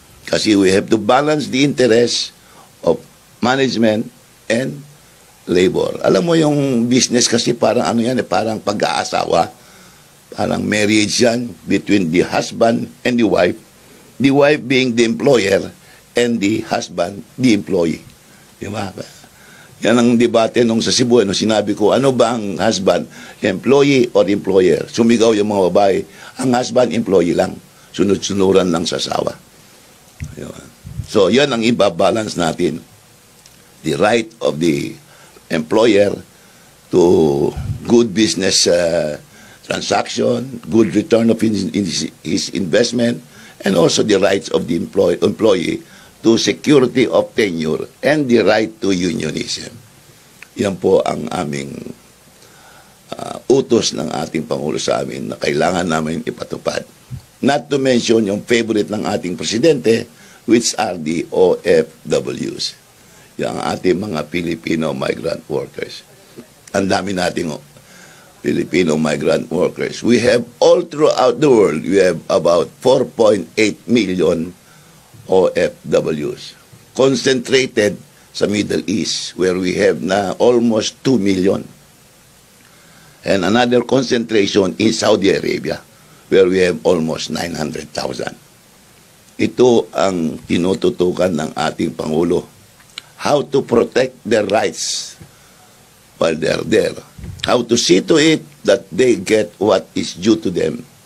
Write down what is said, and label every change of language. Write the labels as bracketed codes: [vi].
[en] Kasi we have to balance the interests of management and labor. [tl] Alam mo yung business kasi parang parang pag-aasawa. Parang [en] marriage yan between the husband and the wife. The wife being the employer and the husband the employee. [tl] Diba? Yan ang debate nung sa Cebu. Sinabi ko, ano ba ang husband? [en] Employee or employer? [tl] Sumigaw yung mga babae. Ang husband, employee lang. Sunod-sunuran lang sa asawa. So, yan ang ibabalance natin. [en] The right of the employer to good business transaction, good return of his investment, and also the rights of the employee to security of tenure and the right to unionism. [tl] Yan po ang aming utos ng ating Pangulo sa amin na kailangan namin ipatupad. [en] Not to mention yung favorite [tl] ng ating presidente, [en] which are the OFWs. [tl] yung ating mga Filipino migrant workers. Ang dami nating Filipino migrant workers. [en] We have all throughout the world, we have about 4.8 million OFWs concentrated sa Middle East where we have na almost 2 million. And another concentration in Saudi Arabia where we have almost 900,000. [tl] Ito ang tinututukan ng ating Pangulo. [en] How to protect their rights while they're there. How to see to it that they get what is due to them.